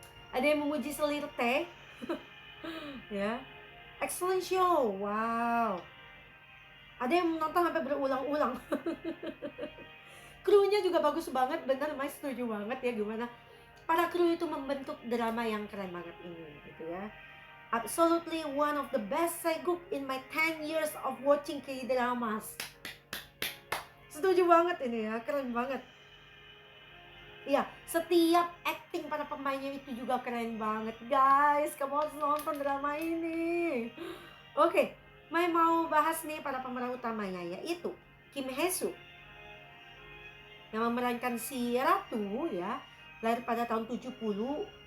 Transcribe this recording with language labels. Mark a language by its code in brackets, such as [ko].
[id] Ada yang memuji selir teh. Ya. [en] Excellent show. [id] Wow. Ada yang menonton sampai berulang-ulang. Krunya juga bagus banget, bener Mas, setuju banget ya gimana para kru itu membentuk drama yang keren banget ini gitu ya. [en] Absolutely one of the best Saeguk in my 10 years of watching K-dramas. [id] Setuju banget ini ya, keren banget. Iya, setiap acting para pemainnya itu juga keren banget, guys. Kamu harus nonton drama ini. Oke, Mai mau bahas nih para pemeran utamanya, yaitu Kim Hae-soo yang memerankan si Ratu ya, lahir pada tahun 70.